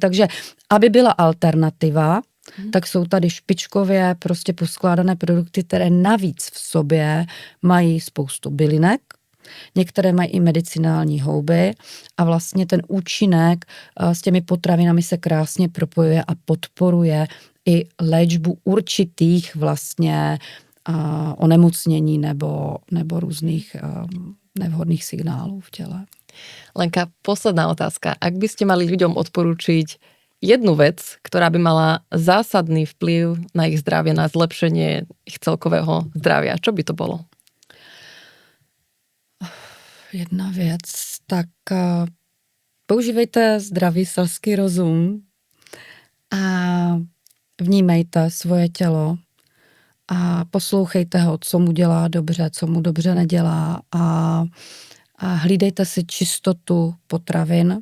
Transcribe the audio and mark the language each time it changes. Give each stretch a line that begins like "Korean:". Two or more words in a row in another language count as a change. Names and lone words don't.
Czech: Takže aby byla alternativa, tak jsou tady špičkově prostě poskládané produkty, které navíc v sobě mají spoustu bylinek, některé mají i medicinální houby a vlastně ten účinek s těmi potravinami se krásně propojuje a podporuje i léčbu určitých vlastně onemocnění nebo různých nevhodných signálů v těle.
Slovak: Lenka, posledná otázka. Ak by ste mali ľuďom odporúčiť jednu vec, ktorá by mala zásadný vplyv na ich zdravie, na zlepšenie ich celkového zdravia, čo by to bolo?
Czech: Jedna věc, tak používejte zdravý selský rozum a vnímejte svoje tělo a poslouchejte ho, co mu dělá dobře, co mu dobře nedělá a hlídejte si čistotu potravin.